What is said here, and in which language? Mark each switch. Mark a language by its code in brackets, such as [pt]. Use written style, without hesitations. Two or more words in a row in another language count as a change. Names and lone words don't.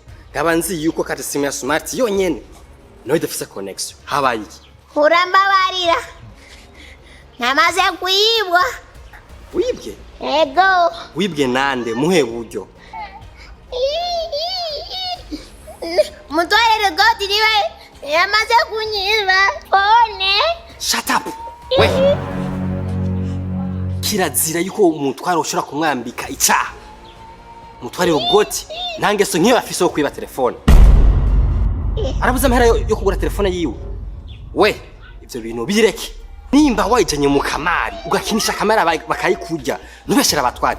[rn] Ngaba nzi yuko kati simu ya smart yonyene no idafise connection. Habaye iki? Urambabarira. Namaze kuyibwa. Wibwe? Ego. Wibwe nande muhe buryo? Mutware goti niwe yamaze kunyiba phone. [en] Shut up. We. [rn] Kirazira yuko umutware ushobora kumwambika icyaha. Mutware rogoti ntangeso nkiyo afise yo kwiba telefone. Arabuza amahera yo kugura telefone yiwe. We, ivyo bintu bireke. Nimba wayijanye mu kamari ugakinisha kamera bakayikurya nubeshera abatware.